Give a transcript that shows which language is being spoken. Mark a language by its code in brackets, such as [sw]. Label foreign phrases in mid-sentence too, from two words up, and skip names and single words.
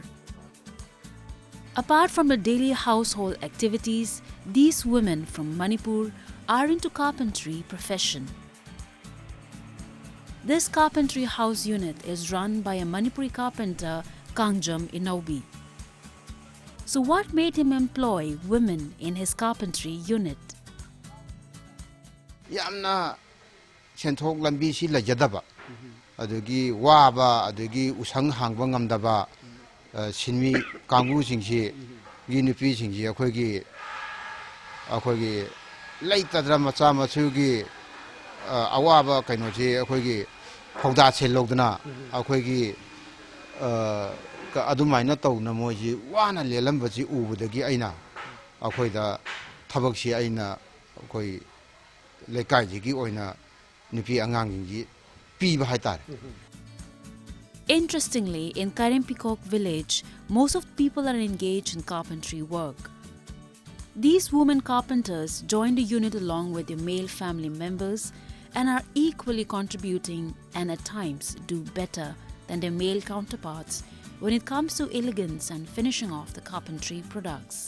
[en] Apart from the daily household activities, these women from Manipur are into carpentry profession. This carpentry house unit is run by a Manipuri carpenter, Kangjam Inaubi. So what made him employ women in his carpentry unit? [mni] Yamna senthok lambi si lajadaba adugi waba adugi usang hangba ngamdaba sinmi kangbu singsi gi nupi singsi akhoigi leitadra macha machugi awaba kaino ji akhoigi phauda chelodna akhoigi adumaina tawna moji wana lelamba ji ubudagi aina akhoida thabaksi aina akhoi lekai ji gi oina nupi angang ji piba haitare. [en] Interestingly, in Karempikok village, most of the people are engaged in carpentry work. These women carpenters joined the unit along with their male family members and are equally contributing and at times do better than their male counterparts when it comes to elegance and finishing off the carpentry products.